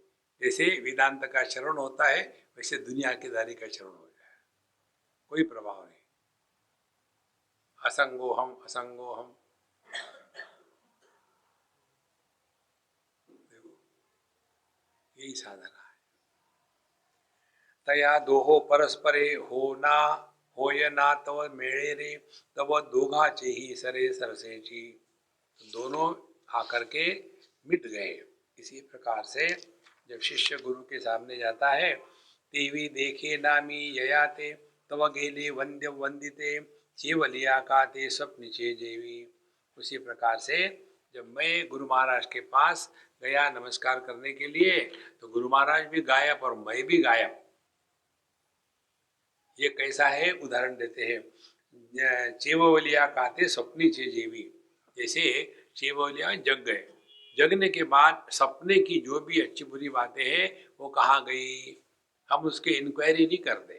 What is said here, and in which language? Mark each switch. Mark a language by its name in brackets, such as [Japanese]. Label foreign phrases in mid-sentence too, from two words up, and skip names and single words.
[Hindi] जैसे वेदांत का श्रवण होता है, वैसे दुनिया के दारी का श्रवण हो जाए, कोई प्रभाव नहीं। [Sanskrit] असंगो हम, असंगो हम। [Hindi] देखो, यही साधना है। [Marathi] तया दोहो परस्परे हो ना होय ना तव मेळे रे, तव दोघाचे ही सरे सरसेची। [Hindi] दोनों आकर के मिट गए। इसी प्रकार से जब शिष्य गुरु के सामने जाता है, [Marathi] देवी देखे नामी ययाते, तव गेले वंद्य वंदिते, चेवलिया काते स्वप्निचे जेवी। [Hindi] उसी प्रकार से जब मैं गुरु महाराज के पास गया नमस्कार करने के लिए, तो गुरु महाराज भी गायब और मैं भी गायब। ये कैसा है, उदाहरण देते हैं। [Marathi] चेवलिया काते स्वप्निचे जेवी। [Hindi] जैसे चेवलिया जग गए, जगने के बाद सपने की जो भी अच्छी बुरी बातें हैं वो कहाँ गई, हम उसके इंक्वायरी नहीं करते।